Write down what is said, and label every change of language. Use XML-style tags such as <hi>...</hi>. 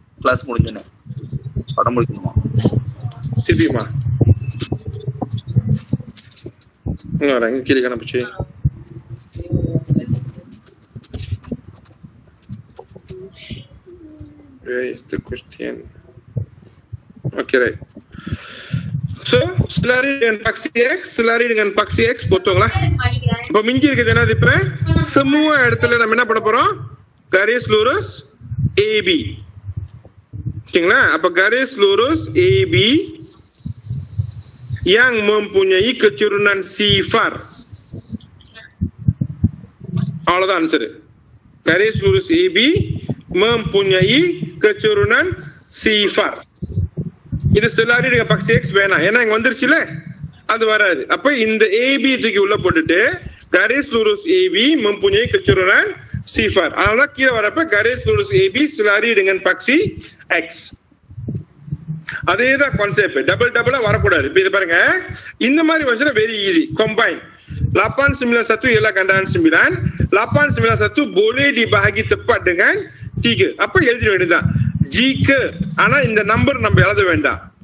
<ta>Class முடிஞ்சுன்னு படம் முடிக்கணுமா? சிபிமா இங்க கீழே கணப்பிச்சு</ta> <en>where is the question? Okay, right.</en> <ms>So selari dengan paksi x, selari dengan paksi x</ms> <ta>போட்டோங்களா? இப்போ மிஞ்சி இருக்குது என்னது? இப்ப semua இடத்துல நம்ம என்ன பண்ண போறோம்?</ta> <ms>garis lurus AB.</ms> <ta>சரிங்களா?</ta> <ms>அப்ப garis lurus AB yang mempunyai kecerunan sifar.</ms> <ta>அவ்வளவுதான் answer.</ta> <ms>garis lurus AB mempunyai kecerunan sifar.</ms> <ta>இது</ta> <ms>selari dengan paksi x</ms> <ta>வேணாம், ஏன்னா இங்க வந்துருச்சுல, அது வராது. அப்ப இந்த AB தூக்கி உள்ள போட்டுட்டு</ta> <ms>garis lurus AB mempunyai kecerunan sifar.</ms> <ta>அதனால கீழே வரப்ப</ta> <ms>garis lurus AB selari dengan paksi x.</ms> <ta>அதேதான் கான்செப்ட், டபுளா வரக்கூடாது. இப்ப இது பாருங்க, இந்த மாதிரி வந்துச்சுன்னா very easy.</ta> <ms>combine 891 ialah gandaan 9, 891 boleh dibahagi tepat dengan 3.</ms> <ta>அப்ப எழுதிட வேண்டியதுதான். jika, ஆனா இந்த நம்பர் நம்ம எழுத வேண்டாம்.</ta>